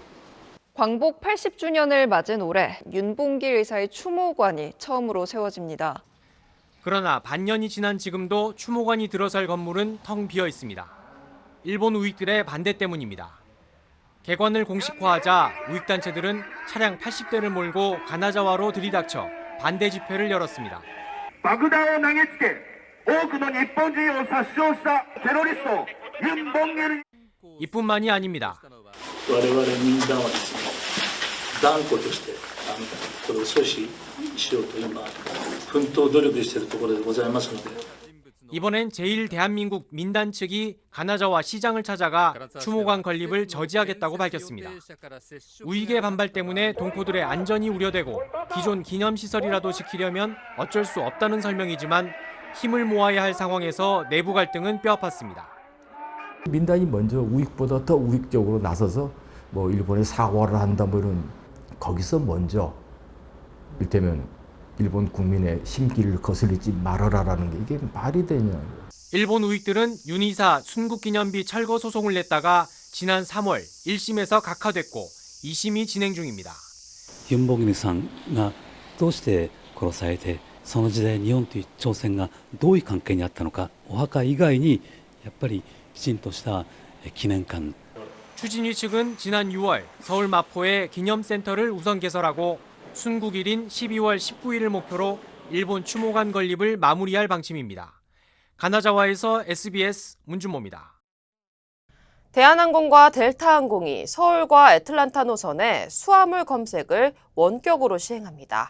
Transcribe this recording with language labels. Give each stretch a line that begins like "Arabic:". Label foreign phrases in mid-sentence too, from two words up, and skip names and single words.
Korean: 광복 80주년을 맞은 올해 윤봉길 의사의 추모관이 처음으로 세워집니다. 그러나 반년이 지난 지금도 추모관이 들어설 건물은 텅 비어 있습니다. 일본 우익들의 반대 때문입니다. 개관을 공식화하자 우익단체들은 차량 80대를 몰고 가나자와로 들이닥쳐 반대 집회를 열었습니다.
Japanese: 爆弾を投げつけ多くの日本人を殺傷したテロリストユン・ボンゲル
Korean: 이뿐만이 아닙니다.
Japanese: 我々民間はですね、断固としてこれを阻止しようと今奮闘努力しているところでございますので。
Korean: 이번엔 제1대한민국 민단 측이 가나자와 시장을 찾아가 추모관 건립을 저지하겠다고 밝혔습니다. 우익의 반발 때문에 동포들의 안전이 우려되고 기존 기념시설이라도 지키려면 어쩔 수 없다는 설명이지만 힘을 모아야 할 상황에서 내부 갈등은 뼈아팠습니다. 민단이 먼저 우익보다 더 우익적으로 나서서 뭐 일본에 사과를 한다 뭐 이런 거기서 먼저 일테면 일본 국민의 심기를 거슬리지 말아라라는 게 이게 말이 되냐. 일본 우익들은 윤희사 순국기념비 철거 소송을 냈다가 지난 3월 1심에서 각하됐고 2심이 진행 중입니다.
Japanese: ユンボギルさんがどうして殺されて、その時代日本という朝鮮がどういう関係にあったのか、お墓以外にやっぱりきちんとした記念館。
Korean: 추진위 측은 지난 6월 서울 마포에 기념센터를 우선 개설하고 순국일인 12월 19일을 목표로 일본 추모관 건립을 마무리할 방침입니다. 가나자와에서 SBS 문준모입니다. 대한항공과 델타항공이 서울과 애틀란타 노선의 수화물 검색을 원격으로 시행합니다.